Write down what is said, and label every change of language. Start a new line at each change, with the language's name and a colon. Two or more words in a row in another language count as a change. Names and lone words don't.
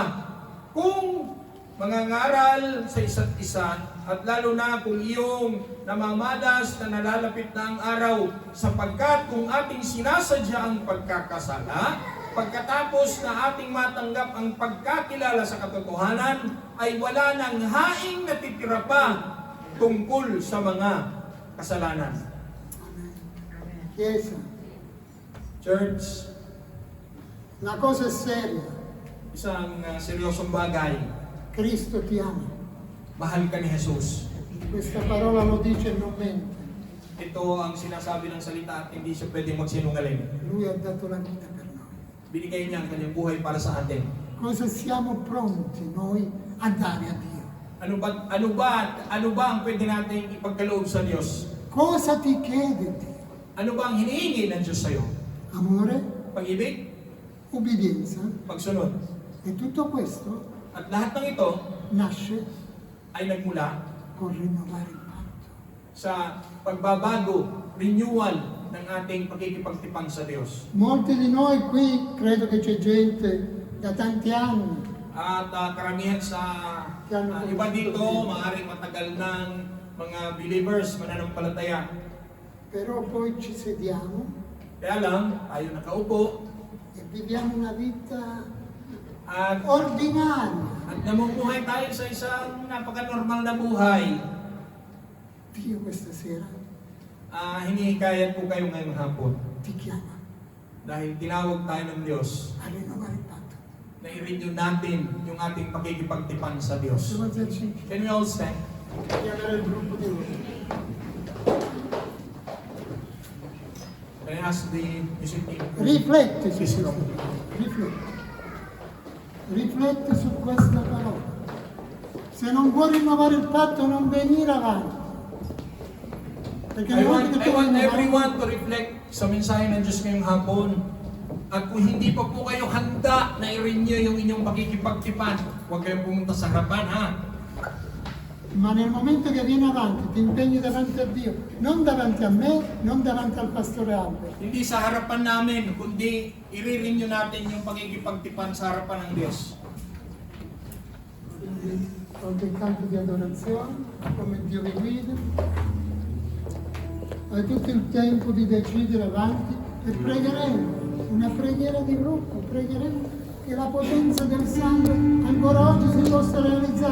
Filipino: Kung mangangaral sa isa't isa, at lalo na kung iyong namamalas na nalalapit na ang araw, sapagkat kung ating sinasadya ang pagkakasala, pagkatapos na ating matanggap ang pagkakilala sa katotohanan, ay wala nang haing natitira pa tungkol sa mga kasalanan.
Italian: Chiesa,
English: Church,
Italian: la cosa è seria,
Filipino: isang seryosong bagay.
Italian: Cristo ti ama.
Filipino: Mahal ka ni Jesus.
Italian: Questa parola lo dice e non mente.
Filipino: Ito ang sinasabi ng salita at hindi siya pwedeng magsinungaling.
Italian: Lui ha dato la vita per noi.
Filipino: Binigay niya ang kanyang buhay para sa atin.
Italian: Cosa siamo pronti noi a dare a Dio?
Filipino: Ano ba ang pwede natin ipagkaloob sa Diyos?
Italian: Cosa ti chiede Dio?
Filipino: Ano ba ang hinihingi ng Diyos sa iyo?
Italian: Amore,
Filipino: Pag-ibig,
Italian: ubbidienza
Filipino: pagsunod.
Italian: e tutto questo
Filipino: At lahat ng ito
Italian: nasce
Filipino: ay nagmula
Italian: con rinnovare il patto.
Filipino: sa pagbabago, renewal ng ating pagkikipagtipang sa Diyos.
Italian: Molti di noi qui, credo che c'è gente da tanti anni,
Filipino: At karamihan sa iba dito, maaaring matagal ng mga believers, mananampalataya.
Italian: però poi ci sediamo
Filipino: Kaya lang, tayo nakaupo
Italian: e viviamo una vita
Filipino: at,
Italian: ordinaria.
Filipino: at namumuhay tayo sa isang napaka-normal na buhay.
Italian: Dio questa sera
Filipino: Hinihikayat po kayo ngayong hapon
Italian: ti chiama
Filipino: dahil tinawag tayo ng Diyos
Italian: a rinnovare il patto.
Filipino: na i-renew natin yung ating pakikipagtipan sa Diyos.
Italian: Possiamo alzarci?
English: Can we all stand?
Italian: Chiamare il gruppo di voi.
English: Can I ask the music team?
Italian: Rifletti su
English: Please
Italian: questo.
English: come.
Italian: Rifletti. Rifletti su questa parola. Se non vuoi rinnovare il patto, non venire avanti. Perché
English: I
Italian: una volta
English: want
Italian: che tu rinnovi-
English: everyone to reflect
Filipino: sa mensahe ng Diyos ngayong hapon. At kung hindi pa po kayo handa na i-renew yung inyong pakikipagtipan, huwag kayong pumunta sa harapan, ha?
Italian: ma nel momento che vieni avanti ti impegni davanti a Dio, non davanti a me, non davanti al pastore Albert.
Filipino: Hindi sa harapan namin, kundi i-renew natin yung pakikipagtipan sa harapan ng Diyos.
Italian: Quindi, il canto di adorazione, come Dio vi guida. Hai tutto il tempo di decidere avanti e pregheremo, una preghiera di gruppo, pregheremo che la potenza del sangue ancora oggi si possa realizzare.